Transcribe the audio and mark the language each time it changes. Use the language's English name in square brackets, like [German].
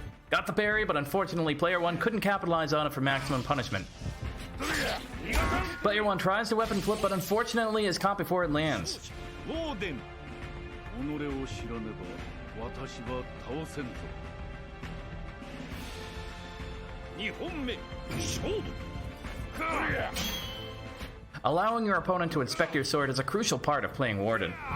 [English] Got the parry, but unfortunately player 1 couldn't capitalize on it for maximum punishment. Player 1 tries to weapon flip, but unfortunately is caught before it lands. [Japanese] Warden, 己を知らねば私は倒せんぞ2本目勝負 [English] Allowing your opponent to inspect your sword is a crucial part of playing Warden.